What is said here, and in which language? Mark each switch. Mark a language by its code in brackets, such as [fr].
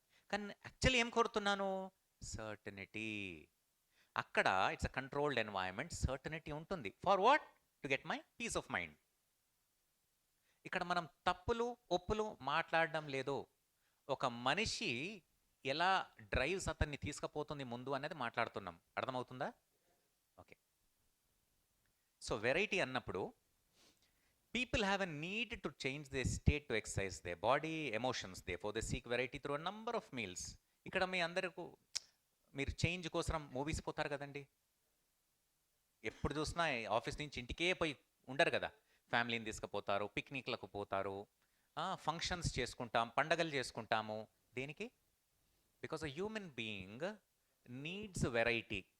[te] కానీ యాక్చువల్లీ ఏం కోరుతున్నాను? సర్టనిటీ. అక్కడ [en] it's a controlled environment, [te] certainty ఉంటుంది. [en] For what? To get my peace of mind. [te] ఇక్కడ మనం తప్పులు ఒప్పులు మాట్లాడడం లేదు, ఒక మనిషి ఎలా డ్రైవ్స్ అతన్ని తీసుకుపోతుంది ముందు అనేది మాట్లాడుతున్నాం. అర్థమవుతుందా? ఓకే. [en] So variety అన్నప్పుడు people have a need to change their state to exercise their body, emotions, therefore they seek variety through a number of meals. [te] ఇక్కడ మీ అందరికీ మీరు చేంజ్ కోసం మూవీస్ పోతారు కదండి. ఎప్పుడు చూసినా ఆఫీస్ నుంచి ఇంటికే పోయి ఉండరు కదా. ఫ్యామిలీని తీసుకుపోతారు, పిక్నిక్లకు పోతారు, ఫంక్షన్స్ చేసుకుంటాం, పండగలు చేసుకుంటాము. దేనికి? [en] Because a human being needs variety.